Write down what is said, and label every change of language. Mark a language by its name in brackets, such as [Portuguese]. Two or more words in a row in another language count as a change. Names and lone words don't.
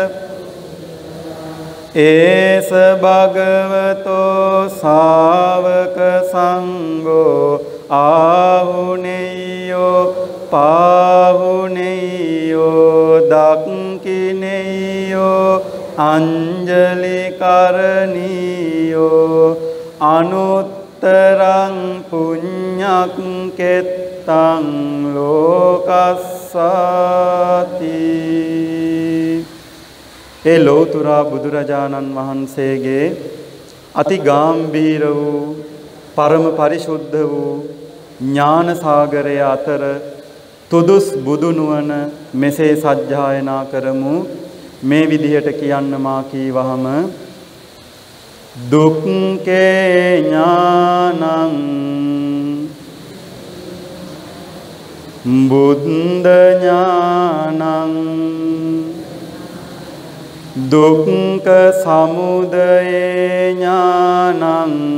[Pali] ඒස භගවතෝ ශාවක සංඝෝ ආහුනේයෝ පාහුනේයෝ දක්ඛිනේයෝ අංජලි කරණීයෝ අනුත්තරං පුඤ්ඤක්ඛෙත්තං ලෝකස්සාති. [Sinhala] ඒ ලෝතුරා බුදුරජාණන් වහන්සේගේ අති ගාම්භීර වූ පරම පරිශුද්ධ වූ ඥාන සාගරය අතර තුදුස් බුදු නුවණ මෙසේ සජ්ජායනා කරමු. මේ විදිහට කියන්න මා කීවහම [Pali] දුක්ඛේ ඥානං බුද්ධ ඥානං දුක්ඛ සමුදය ඥානං